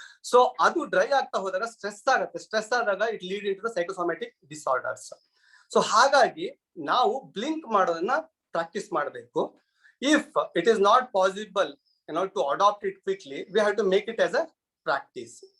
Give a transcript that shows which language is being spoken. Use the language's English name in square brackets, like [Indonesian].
[English] So [Kannada] adu dry agta hodaga stress agutte. [English] Stress adaga it lead into the psychosomatic disorders. [Kannada] So hagagi ನಾವು blink ಮಾಡೋದನ್ನ practice ಮಾಡಬೇಕು. [English] If it is not possible to adopt it quickly, we have to make it as a practice.